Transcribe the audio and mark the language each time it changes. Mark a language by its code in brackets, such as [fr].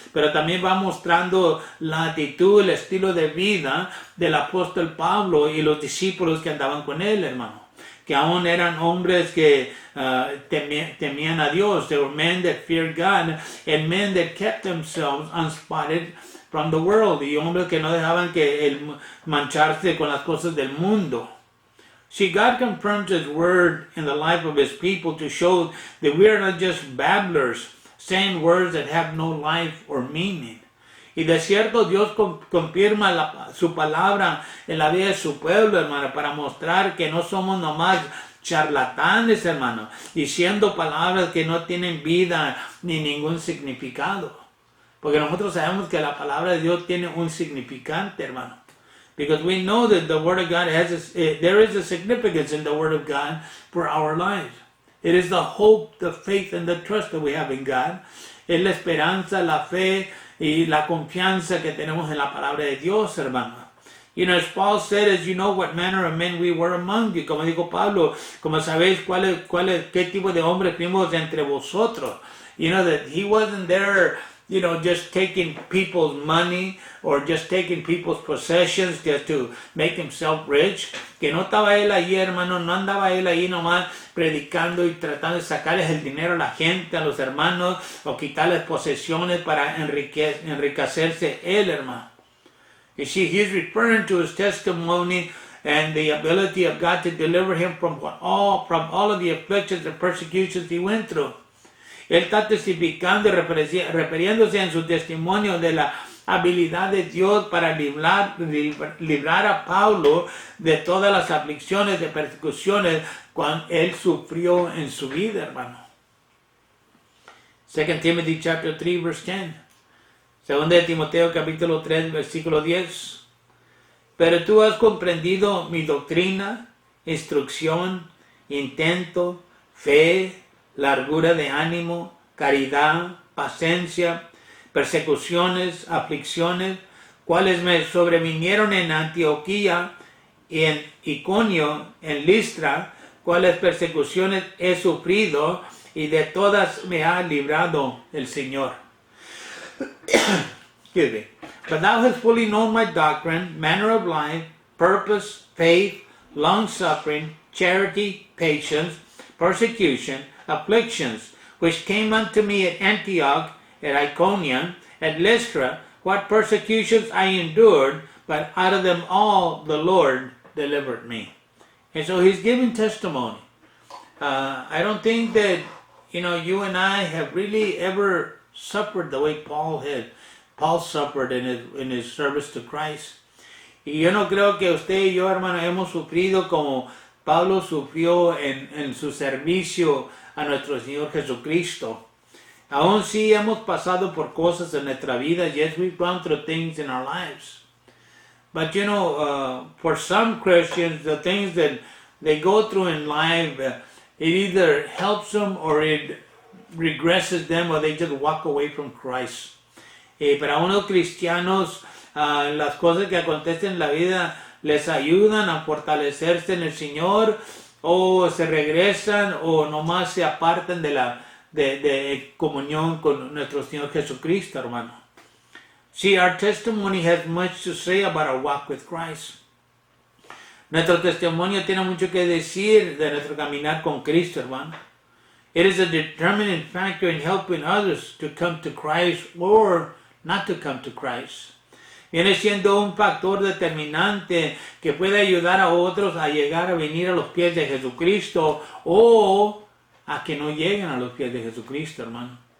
[es] Pero también va mostrando la actitud, el estilo de vida del apóstol Pablo y los discípulos que andaban con él, hermano. Que aún eran hombres que temían a Dios. [en] They were men that feared God and men that kept themselves unspotted from the world, [es] y hombres que no dejaban que mancharse con las cosas del mundo. [en] See, God confirms His word in the life of His people to show that we are not just babblers saying words that have no life or meaning. [es] Y de cierto Dios confirma su palabra en la vida de su pueblo, hermano, para mostrar que no somos nomás charlatanes, hermano, diciendo palabras que no tienen vida ni ningún significado. Porque nosotros sabemos que la palabra de Dios tiene un significante, hermano. [en] Because we know that the Word of God there is a significance in the Word of God for our lives. It is the hope, the faith, and the trust that we have in God. [es] Es la esperanza, la fe y la confianza que tenemos en la palabra de Dios, hermano. [en] You know, as Paul said, as you know what manner of men we were among you. [es] Como dijo Pablo, como sabéis qué tipo de hombres fuimos entre vosotros. [en] You know, that he wasn't there, you know, just taking people's money or just taking people's possessions just to make himself rich. [es] Que no estaba él ahí, hermano, no andaba él ahí nomás predicando y tratando de sacarles el dinero a la gente, a los hermanos, o quitarles posesiones para enriquecerse él, hermano. [en] You see, he's referring to his testimony and the ability of God to deliver him from all of the afflictions and persecutions he went through. [es] Él está testificando y refiriéndose en su testimonio de la habilidad de Dios para librar a Pablo de todas las aflicciones, de persecuciones cuando él sufrió en su vida, hermano. [en] 2 Timothy chapter 3 verse 10. [es] Segunda de Timoteo capítulo 3 versículo 10. Pero tú has comprendido mi doctrina, instrucción, intento, fe, largura de ánimo, caridad, paciencia, persecuciones, aflicciones, cuales me sobrevinieron en Antioquía y en Iconio, en Listra, cuales persecuciones he sufrido y de todas me ha librado el Señor. [en] Excuse me. But thou hast fully known my doctrine, manner of life, purpose, faith, long-suffering, charity, patience, persecution, afflictions, which came unto me at Antioch, at Iconium, at Lystra, what persecutions I endured, but out of them all the Lord delivered me. And so he's giving testimony. I don't think that, you know, you and I have really ever suffered the way Paul suffered in his service to Christ. [es] Y yo no creo que usted y yo, hermano, hemos sufrido como Pablo sufrió en su servicio a nuestro Señor Jesucristo. Aún sí hemos pasado por cosas en nuestra vida. [en] Yes, we've gone through things in our lives. But you know, for some Christians, the things that they go through in life, it either helps them or it regresses them, or they just walk away from Christ. [es] Para unos cristianos, las cosas que acontecen en la vida les ayudan a fortalecerse en el Señor, o se regresan o nomás se apartan de comunión con nuestro Señor Jesucristo, hermano. [en] See, our testimony has much to say about our walk with Christ. [es] Nuestro testimonio tiene mucho que decir de nuestro caminar con Cristo, hermano. [en] It is a determining factor in helping others to come to Christ or not to come to Christ. [es] Viene siendo un factor determinante que puede ayudar a otros a llegar a venir a los pies de Jesucristo o a que no lleguen a los pies de Jesucristo, hermano.